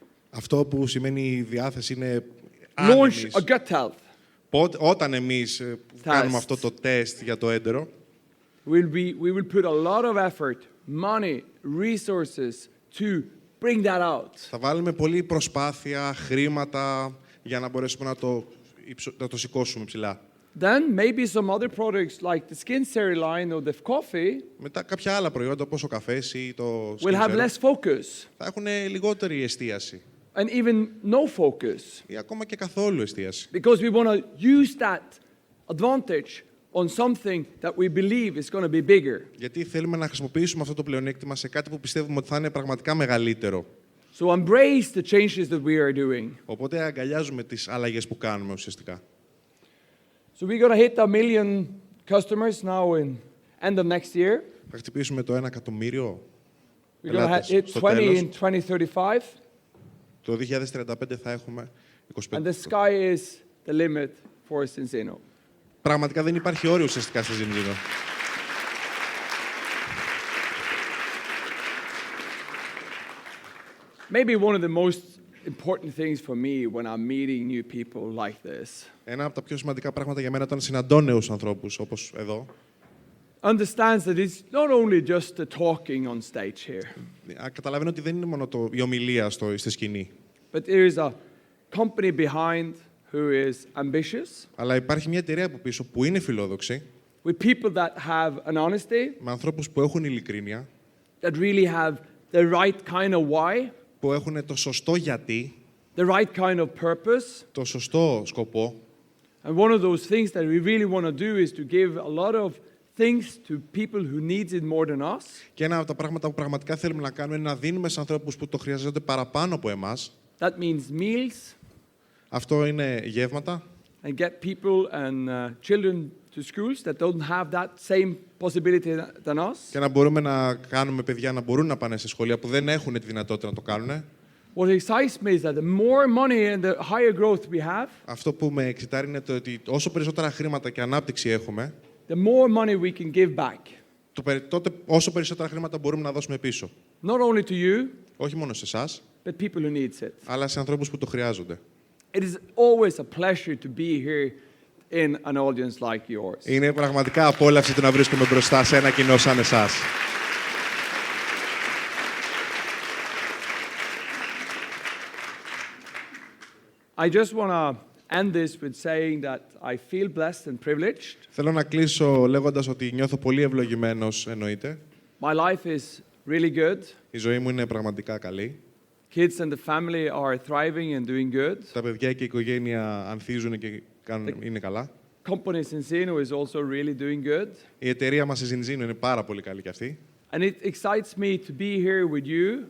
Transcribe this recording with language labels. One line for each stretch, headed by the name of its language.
Greek: Αυτό που σημαίνει η διάθεση είναι
English: launch a gut health,
Greek: όταν εμείς κάνουμε αυτό το τεστ για το έντερο,
English: we will put a lot of effort, money, resources to bring that out.
Greek: θα βάλουμε πολλή προσπάθεια, χρήματα για να μπορέσουμε να το σηκώσουμε ψηλά.
English: Then maybe some other products like the skin cell line or the coffee
Greek: Μετά κάποια άλλα προϊόντα όπως ο καφές ή το
English: will have skin less focus
Greek: θα έχουν λιγότερη εστίαση
English: and even no focus
Greek: ή ακόμα και καθόλου εστίαση.
English: because we want to use that advantage on something that we believe is going to be bigger.
Greek: Γιατί θέλουμε να χρησιμοποιήσουμε αυτό το πλεονέκτημα σε κάτι που πιστεύουμε ότι θα είναι πραγματικά μεγαλύτερο.
English: So embrace the changes that we are doing.
Greek: Οπότε αγκαλιάζουμε τις αλλαγές που κάνουμε ουσιαστικά.
English: So we're going to hit 1 million customers now in end of next year.
Greek: Θα χτυπήσουμε το 1 εκατομμύριο
English: We're going to
Greek: πελάτες
English: hit
Greek: στο 20 τέλος.
English: in 2035.
Greek: Το 2035 θα έχουμε 25.
English: And the sky is the limit for Cincino.
Greek: Πραγματικά δεν υπάρχει όριο ουσιαστικά στη Ζημζίνο.
English: Maybe one of the most important things for me when I'm meeting new people like this.
Greek: Ένα από τα πιο σημαντικά πράγματα για μένα όταν συναντώ νέους ανθρώπους όπως εδώ,
English: Understands that it's not only just the talking on stage here,
Greek: καταλαβαίνω ότι δεν είναι μόνο η ομιλία στη σκηνή,
English: but there is a company behind who is ambitious,
Greek: αλλά υπάρχει μια εταιρεία από πίσω που είναι φιλόδοξη,
English: with people that have an honesty,
Greek: με ανθρώπους που έχουν ειλικρίνεια,
English: that really have the right kind of why,
Greek: που έχουν το σωστό γιατί,
English: the right kind of purpose.
Greek: το σωστό σκοπό.
English: And one of those things that we really want to do is to give a lot of things to people who needs it more than us.
Greek: Και ένα από τα πράγματα που πραγματικά θέλουμε να κάνουμε είναι να δίνουμε σε ανθρώπους που το χρειάζονται παραπάνω από εμάς.
English: That means meals
Greek: Αυτό είναι γεύματα.
English: and get people and children to schools that don't have that same possibility than us.
Greek: Και να μπορούμε να κάνουμε παιδιά να μπορούν να πάνε σε σχολεία που δεν έχουν τη δυνατότητα να το κάνουν.
English: What excites me is that the more money and the higher growth we have,
Greek: Αυτό που με εξητάρει είναι το ότι όσο περισσότερα χρήματα και ανάπτυξη έχουμε,
English: the more money we can give back.
Greek: τότε όσο περισσότερα χρήματα μπορούμε να δώσουμε πίσω.
English: Not only to you,
Greek: Όχι μόνο σε εσάς,
English: but people who needs it.
Greek: αλλά σε ανθρώπους που το χρειάζονται.
English: It is always a pleasure to be here in an audience like yours.
Greek: Είναι πραγματικά απόλαυση το να βρίσκομαι μπροστά σε ένα κοινό σαν εσάς.
English: I just want to end this with saying that I feel blessed and privileged.
Greek: Θέλω να κλείσω λέγοντας ότι νιώθω πολύ ευλογημένος, εννοείται.
English: My life is really good.
Greek: Η ζωή μου είναι πραγματικά καλή.
English: Kids and the family are thriving and doing good.
Greek: Τα παιδιά και η οικογένεια ανθίζουν και είναι καλά.
English: Company Cincino is also really doing good.
Greek: Η εταιρεία μας η Ζινζίνο είναι πάρα πολύ καλή κι αυτή.
English: And it excites me to be here with you.